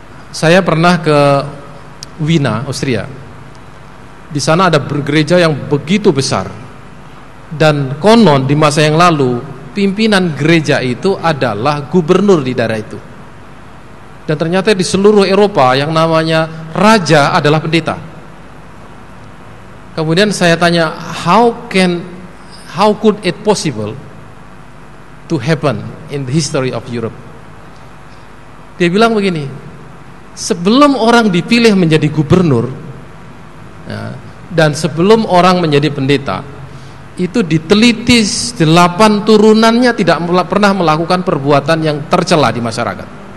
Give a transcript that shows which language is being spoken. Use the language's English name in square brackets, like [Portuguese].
[Indonesian] Saya pernah ke Wina, Austria. Di sana ada gereja yang begitu besar. Dan konon di masa yang lalu pimpinan gereja itu adalah gubernur di daerah itu. Dan ternyata di seluruh Eropa yang namanya raja adalah pendeta. Kemudian saya tanya, [English] how could it possible to happen in the history of Europe? [Indonesian] Dia bilang begini, sebelum orang dipilih menjadi gubernur, ya, dan sebelum orang menjadi pendeta, itu diteliti 8 turunannya tidak pernah melakukan perbuatan yang tercela di masyarakat.